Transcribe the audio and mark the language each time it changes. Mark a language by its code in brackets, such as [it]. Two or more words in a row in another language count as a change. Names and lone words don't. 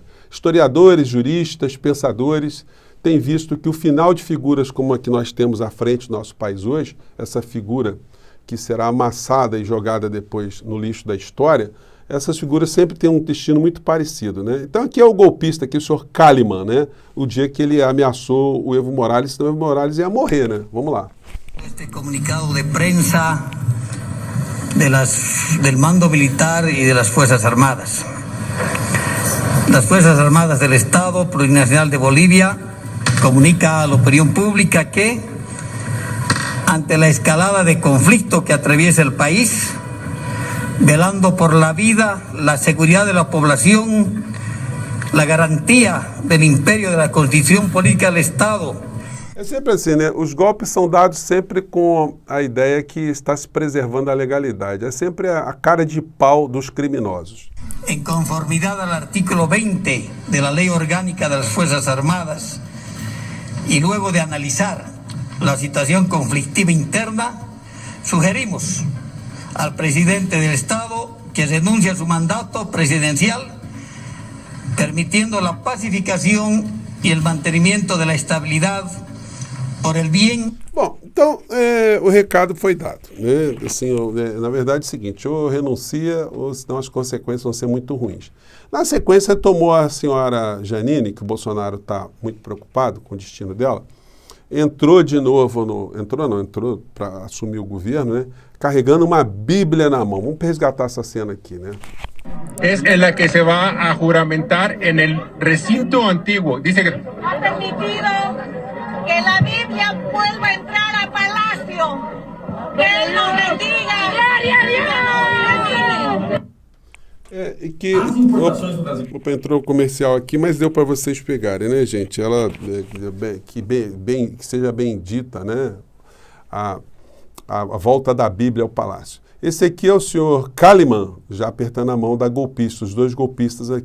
[pt] Historiadores, juristas, pensadores têm visto que o final de figuras como a que nós temos à frente do nosso país hoje, essa figura que será amassada e jogada depois no lixo da história, essas figuras sempre têm um destino muito parecido, né? Então aqui é o golpista, aqui o senhor Kalimann, né? O dia que ele ameaçou o Evo Morales, senão o Evo Morales ia morrer, né? Vamos lá. [es] Este comunicado de prensa del mando militar y de las Fuerzas Armadas. Las Fuerzas Armadas del Estado Plurinacional de Bolivia comunica a la opinión pública que, ante la escalada de conflicto que atraviesa el país, velando por la vida, la seguridad de la población, la garantía del imperio de la Constitución Política del Estado. [pt] É sempre assim, né? Os golpes são dados sempre com a ideia que está se preservando a legalidade. É sempre a cara de pau dos criminosos. [es] En conformidad al artículo 20 de la Ley Orgánica de las Fuerzas Armadas y luego de analizar la situación conflictiva interna, sugerimos al presidente del Estado que renuncie a su mandato presidencial, permitiendo la pacificación y el mantenimiento de la estabilidad por el bien. [pt] Bom, então o recado foi dado, né? Assim, na verdade é o seguinte, ou renuncia ou senão as consequências vão ser muito ruins. Na sequência tomou a senhora Janine, que o Bolsonaro está muito preocupado com o destino dela, entrou de novo entrou para assumir o governo, né? Carregando uma Bíblia na mão. Vamos resgatar essa cena aqui, né? [es] Es en la que se va a juramentar en el recinto antiguo. Dice que ha permitido que la Biblia vuelva a entrar a Palacio. Que Él nos bendiga. ¡Gloria a Dios! [pt] E que opa, entrou o comercial aqui, mas deu para vocês pegarem, né, gente? Ela que seja bendita, né? A volta da Bíblia ao palácio. Esse aqui é o senhor Kalimann, já apertando a mão da golpista, os dois golpistas aqui.